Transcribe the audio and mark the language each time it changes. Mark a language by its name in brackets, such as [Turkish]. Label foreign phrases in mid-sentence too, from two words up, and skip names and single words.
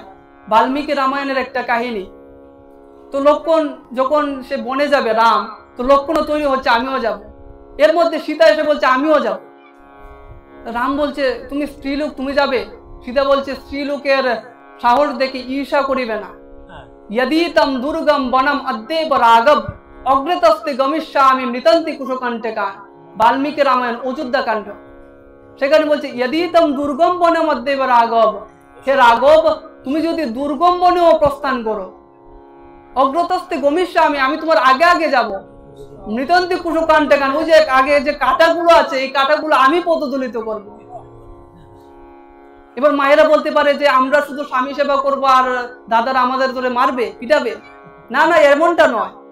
[Bangla] বাল্মীকি রামায়ণের একটা কাহিনী, তো লক্ষণ যখন সে বনে যাবে রাম, তো লক্ষণও তৈরি হচ্ছে আমিও যাব। এর মধ্যে সীতা এসে বলছে আমিও যাব। রাম বলছে তুমি স্ত্রীলোক, তুমি যাবে? সীতা বলছে স্ত্রীলোকের সাহস দেখে ঈর্ষা করিবে না। [Sanskrit] यदि तम दुर्गम वनम अद्यैव राघव অগ্রতস্তে গমিষ্যামি মৃতান্তি কুশকণ্ঠকা। [Bangla] বাল্মীকি রামায়ণ অযোধ্যা কাণ্ড, সেখানে বলছে [Sanskrit] यदि तम দুর্গম বনম অদ্যৈব রাঘব, [Bangla] হে রাঘব তুমি যদি দুর্গম বনেও প্রস্থান করো, [Sanskrit] অগ্রতস্তে গমিষ্যামি [Bangla] আমি তোমার আগে আগে যাব, [Sanskrit] মৃতান্তি কুশকণ্ঠকা [Bangla] ওই যে আগে যে কাঁটাগুলো আছে এই কাঁটাগুলো আমি পদদলিত করব। এবার মায়েরা বলতে পারে যে আমরা শুধু স্বামী সেবা করব আর দাদারা আমাদের ধরে মারবে পিটাবে, না না এমনটা নয়।